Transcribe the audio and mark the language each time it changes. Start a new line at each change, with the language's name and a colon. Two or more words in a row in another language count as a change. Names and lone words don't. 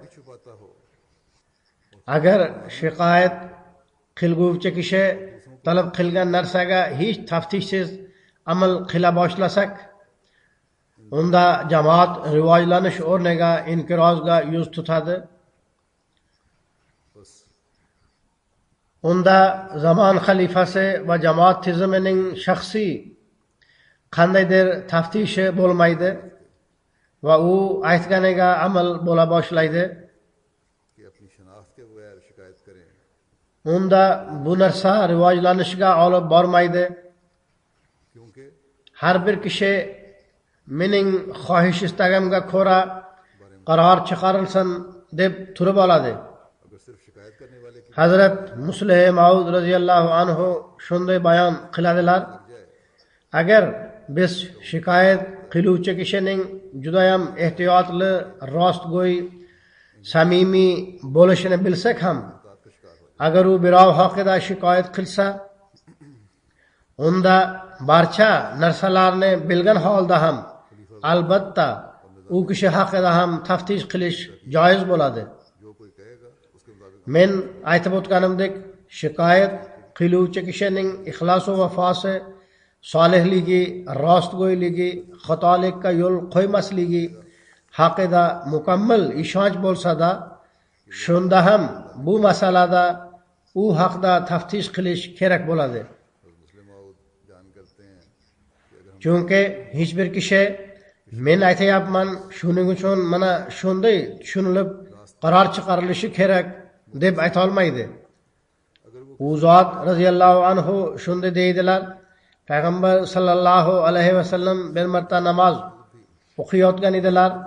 Uzbek: Agar shikoyat qilguvchi kishi talab qilgan narsaga hech taftishsiz amal qila boshlasak, unda jamoat rivojlanish o'rniga inqirozga yuz tutadi. unda zamon xalifasi va jamoat tizimining shaxsiy qandaydir taftishi bo'lmaydi va u aytganiga amal bo'la boshlaydi.
Urdu: کہ اپنی شناخت کے بغیر شکایت کریں,
Uzbek: unda bu narsa rivojlanishiga olib bormaydi. क्योंकि har bir kishi mening xohish istagimga ko'ra qaror chiqarilsin deb turib oladi.
Urdu: اگر صرف شکایت کرنے والے کی
Uzbek: Hazrat Muslih Maud
Arabic: رضي الله عنه
Uzbek: shunday bayon qiladilar: agar biz shikoyat qiluvchi kishining judayam ehtiyotli, rostgo'y, samimiy bo'lishini bilsak ham, agar u birov haqida shikoyat qilsa, unda barcha narsalarni bilgan holda ham albatta u kishi haqida ham taftish qilish joiz bo'ladi.
Urdu: جو کوئی کہے گا اس کے مطابق
Uzbek: Men aytib o'tganimdek, shikoyat qiluvchi kishining ixlos va vafosi, solihligi, rostgo'yligi, xatolikka yo'l qo'ymasligi haqida mukammal ishonch bo'lsa-da, shunda ham bu masalada u haqda taftish qilish kerak bo'ladi.
Urdu: مسلم ماؤد جان کرتے ہیں کہ اگر ہم
Uzbek: Chunki hech bir kishi men aytayapman, shuning uchun mana shunday tushunilib qaror chiqarilishi kerak deb ayta olmaydi. U zot
Arabic: رضي الله عنه
Uzbek: shunday deydilar: payg'ambar
Arabic: صلى الله عليه وسلم
Uzbek: bir marta namoz o'qiyotgan edilar.